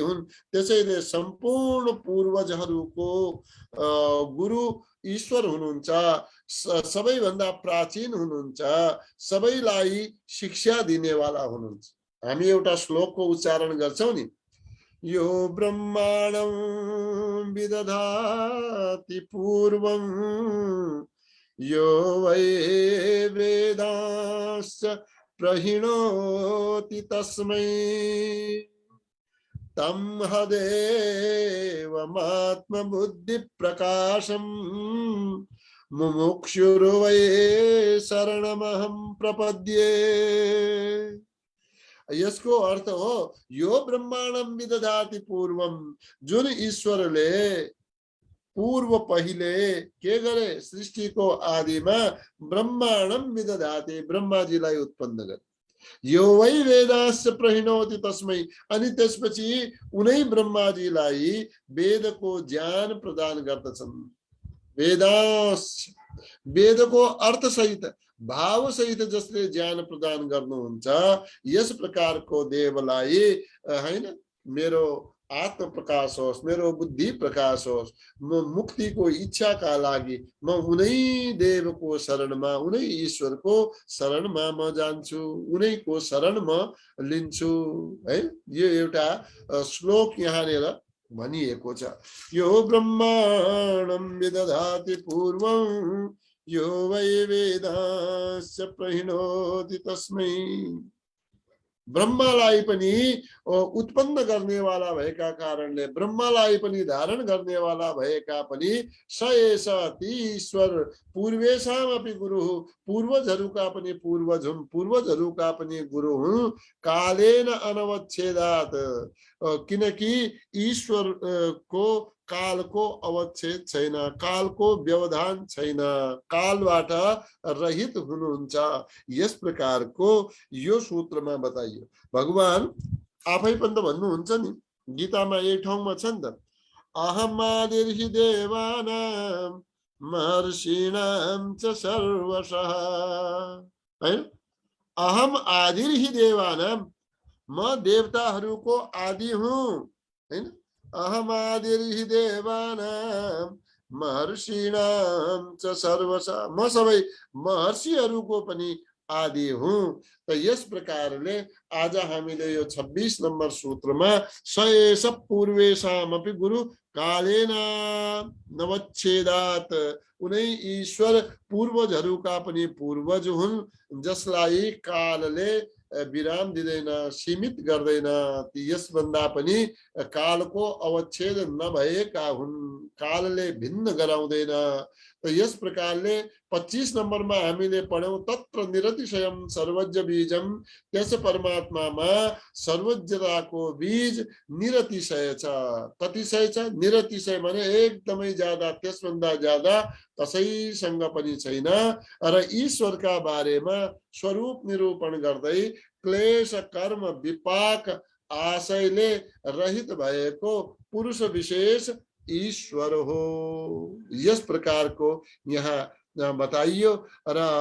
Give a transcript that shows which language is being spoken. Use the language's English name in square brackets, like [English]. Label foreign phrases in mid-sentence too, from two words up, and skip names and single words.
[Nepali] हुन् त्यसैले सम्पूर्ण पूर्वजहरूको गुरु ईश्वर हुनुहुन्छ सबैभन्दा प्राचीन हुनुहुन्छ सबैलाई शिक्षा दिनेवाला हुनुहुन्छ हामी एउटा श्लोकको उच्चारण गर्छौं नि [Sanskrit] यो ब्रह्माणं विदधाति पूर्वं यो वै वेदांश्च प्रहिणोति तस्मै तं हदेवमात्मबुद्धिप्रकाशं मुमुक्षुर्वै शरणमहं प्रपद्ये [Nepali] यसको अर्थ हो यो [Sanskrit] ब्रह्माण्डम विदधाति पूर्वम [Nepali] जुन ईश्वरले पूर्व पहिले के गरे सृष्टिको आदिमा [Sanskrit] ब्रह्माण्डम विदधाति [Nepali] ब्रह्माजीलाई उत्पन्न गरे [Sanskrit] यो वै वेदांश्च प्रहिणोति तस्मै [Nepali] अनि त्यसपछि उनै ब्रह्माजीलाई वेदको ज्ञान प्रदान गर्दछन् वेदको अर्थ सहित भाव सहित जसले ज्ञान प्रदान गर्नुहुन्छ यस प्रकारको देवलाई हैन मेरो आत्म प्रकाश होस् मेरो बुद्धि प्रकाश होस् म मुक्तिको इच्छाका लागि म उनै देवको शरणमा उनै ईश्वरको शरणमा म जान्छु उनैको शरण म लिन्छु है यो एउटा श्लोक यहाँनेर भनिएको छ [Sanskrit] यो ब्रह्माण्डं विदधाति पूर्वं यो वै वेदांश्च प्रहिणोति तस्मै [Nepali] ब्रह्मालाई पनि उत्पन्न गर्नेवाला भएका कारणले ब्रह्मालाई पनि धारण गर्नेवाला भएका पनि [Sanskrit] स एष [Nepali] ती ईश्वर [Sanskrit] पूर्वेषामपि गुरु [Nepali] पूर्वजहरूका पनि पूर्वज हुन् पूर्वजहरूका पनि गुरु हुन् [Sanskrit] कालेन अनवच्छेदात् [Nepali] किनकि ईश्वर को कालको अवच्छेद छैन कालको व्यवधान छैन कालबाट रहित हुनुहुन्छ यस प्रकारको यो सूत्रमा बताइयो भगवान आफै पनि त भन्नुहुन्छ नि गीतामा एक ठाउँमा छ नि त [Sanskrit] अहमादिर्हि देवानां महर्षिणां च सर्वशः हैन अहम आदिर्हि [Nepali] देवानां म देवताहरूको आदि हुँ हैन [Sanskrit] अहमादिर्हि देवानां महर्षिणां च सर्वशः [Nepali] म सबै महर्षिहरूको पनि आदि हुँ त यस प्रकारले आज हामीले यो 26 नम्बर सूत्रमा [Sanskrit] स एष पूर्वेषामपि गुरु कालेन [Nepali] नवच्छेदात् उनै ईश्वर पूर्वजहरूका पनि पूर्वज हुन् जसलाई कालले विराम दिँदैन सीमित गर्दैन यसभन्दा पनि कालको अवच्छेद नभएका हुन् कालले भिन्न गराउँदैन त यस प्रकारले 25 नम्बरमा हामीले पढ्यौं तत्र [Sanskrit] निरतिशयम सर्वज्ञ बीजम [Nepali] त्यस परमात्मामा सर्वज्ञताको बीज निरतिशय छ कतिशय छ निरतिशय भने एकदमै ज्यादा त्यसभन्दा ज्यादा कसैसँग पनि छैन र ईश्वरका बारेमा स्वरूप निरूपण गर्दै क्लेश कर्म विपाक आशयले रहित भएको पुरुष विशेष ईश्वर हो यस प्रकारको यहाँ बताइयो र